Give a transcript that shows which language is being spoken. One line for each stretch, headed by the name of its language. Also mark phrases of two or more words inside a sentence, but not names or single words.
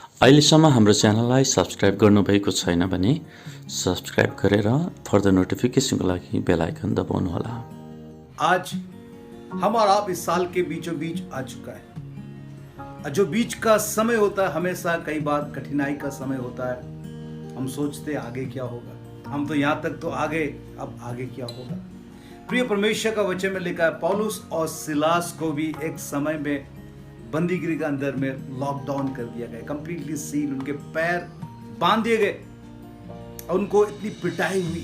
Nepali: अहिलेसम्म हाम्रो च्यानललाई सब्सक्राइब गर्नुभएको छैन भने सब्सक्राइब गरेर फर्दर नोटिफिकेसनको लागि बेल आइकन दबाउनुहोला।
Hindi: आज हम और आप इस साल के बीचों बीच आ चुका है। जो बीच का समय होता है हमेशा कई बार कठिनाई का समय होता है। हम सोचते आगे क्या होगा, हम तो यहाँ तक तो आगे, अब आगे क्या होगा। प्रिय परमेश्वर का वचन में लिखा है पौलुस और सिलास को भी एक समय में बंदीगिरी के अंदर में लॉकडाउन कर दिया गया, कंप्लीटली सील, उनके पैर बांध दिए गए और उनको इतनी पिटाई हुई।